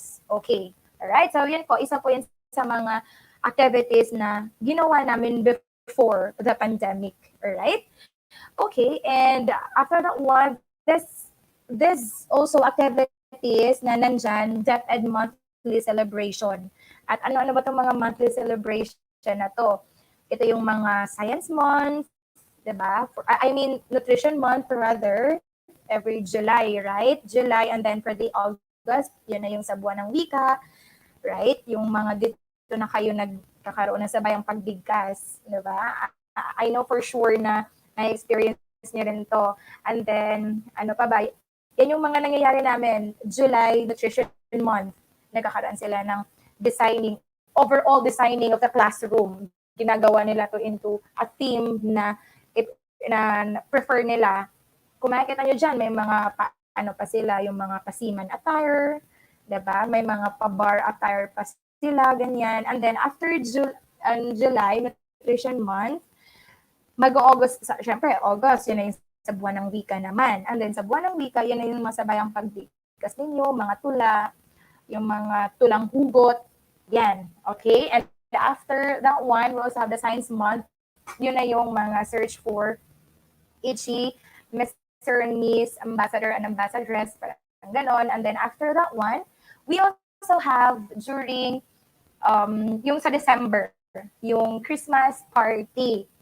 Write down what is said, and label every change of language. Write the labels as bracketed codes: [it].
[tl] Okay. Alright? So, yun po. Isa po yun sa mga activities na ginawa namin [en] before the pandemic. [tl] Alright? Okay. [en] And after that one, this also activities na nandyan, DepEd monthly celebration. [tl] At ano ba itong mga monthly celebration na to? Ito yung mga Science Month, diba? [en] I mean, Nutrition Month rather, every July, right? [tl] July, and then for the August, yun na yung sa buwan ng wika, right? Yung mga dito na kayo nagkakaroon ng sabayang pagbigkas, diba? I know for sure na na-experience niyo rin to. And then, ano pa ba? Yan yung mga nangyayari namin. [en] July, Nutrition Month, nagkakaroon sila ng overall designing of the classroom. [tl] Ginagawa nila to into a theme na prefer nila. Kung makikita nyo dyan, may mga pa sila, yung mga pasiman attire, diba? May mga pa-bar attire pa sila, ganyan. And then after July, Nutrition Month, mag-August, syempre, August, yun na yung sa buwan ng wika naman. And then sa buwan ng wika, yun na yung masabayang pagbigkas ninyo, mga tula, yung mga tulang hugot, yan. [en] Okay? And after that one, we also have the Science Month. Yun na yung mga search for ITCHI, Mr. and Miss, Ambassador and Ambassadress, parang ganon. And then after that one, we also have during yung sa December, yung Christmas party.